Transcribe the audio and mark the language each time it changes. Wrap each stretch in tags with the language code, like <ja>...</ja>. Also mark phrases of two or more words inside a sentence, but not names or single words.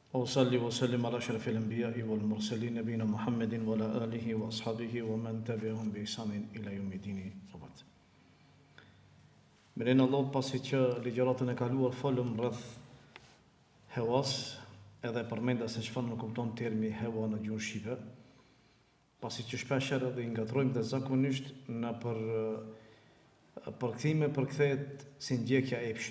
<ar>وصلي وسلم على أشرف الأنبياء والمرسلين نبينا محمد وعلى آله وأصحابه ومن تبعهم بإحسان إلى يوم الدين.</ar> <sq>Mirin Allah, pasi që ligjëratën e kaluar folëm rreth hewas, edhe përmenda se çfarë nuk kupton termi hewa në gjuhën shqipe, pasi që shpeshherë edhe i ngatrojmë dhe zakonisht në përkthime përkthehet si ndjekja e epshit.</sq>